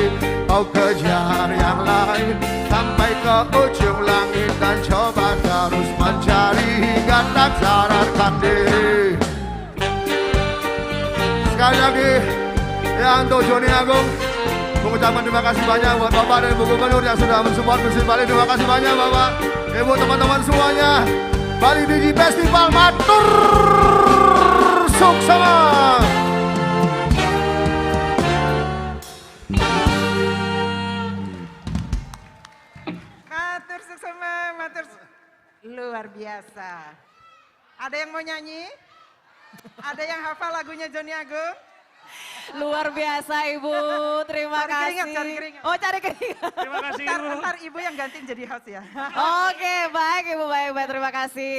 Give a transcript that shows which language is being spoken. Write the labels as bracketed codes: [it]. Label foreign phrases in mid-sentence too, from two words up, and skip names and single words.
[id] Kau kejar yang lain sampai ke ujung langit dan coba terus mencari hingga tak sadarkan diri. Sekali lagi ya untuk Joni Agung mengucapkan terima kasih banyak buat Bapak dan Ibu Gubernur yang sudah mensupport Musik Bali. Terima kasih banyak Bapak, Ibu, teman-teman semuanya. [ban] Bali Digi Festival matur suksema. Matur suksema, [id] luar biasa. Ada yang mau nyanyi? Ada yang hafal lagunya Joni Agung? Luar biasa Ibu, terima Cari kasih. cari keringat. Oh cari keringat. Terima kasih Ibu. Ntar Ibu yang gantiin jadi host ya. Oke baik Ibu, baik, terima kasih.